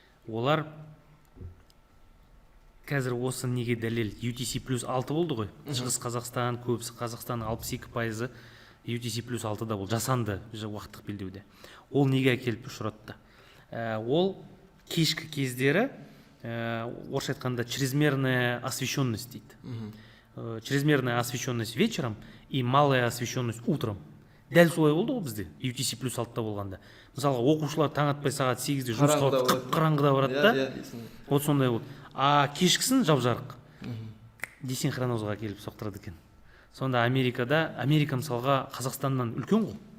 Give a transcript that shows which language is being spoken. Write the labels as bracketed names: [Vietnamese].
[Kazakh] Олар қазір осы неге дәлел UTC плюс 6 болды ғой. Шығыс Қазақстан, көбісі Қазақстанның 62% UTC плюс 6-да ол жасанды уақыттық белдеуде. Ол неге әкеліп ұшыратты? Ол кешкі кездері, орысша айтқанда, [Russian] чрезмерная освещенность [Kazakh] дейді. [Russian] Чрезмерная освещенность вечером и малая освещенность утром. [Kazakh] Дәл солай болды ғой бізде UTC плюс 6-та болғанда. Мысалға оқушылар таң атпай сағат 8-де жұмысқа қып-қараңғыда барады да. Вот сондай болды. А кешкісін жап-жарық десинхронозға келіп соқтырады екен. Сонда Америка мысалға Қазақстаннан үлкен ғой.